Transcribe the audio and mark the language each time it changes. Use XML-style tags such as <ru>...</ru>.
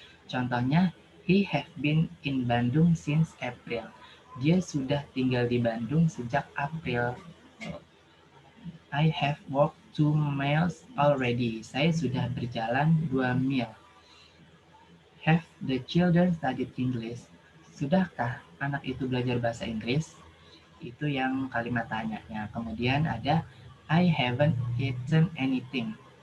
<en>Contohnya, he have been in Bandung since April.</en> <id>Dia sudah tinggal di Bandung sejak April.</id> <en>I have walked 2 miles already.</en> <id>Saya sudah berjalan 2 mil.</id> <en>Have the children studied English?</en> <id>Sudahkah anak itu belajar bahasa Inggris? Itu yang kalimat tanyanya. Kemudian ada</id> <en>I haven't eaten anything.</en>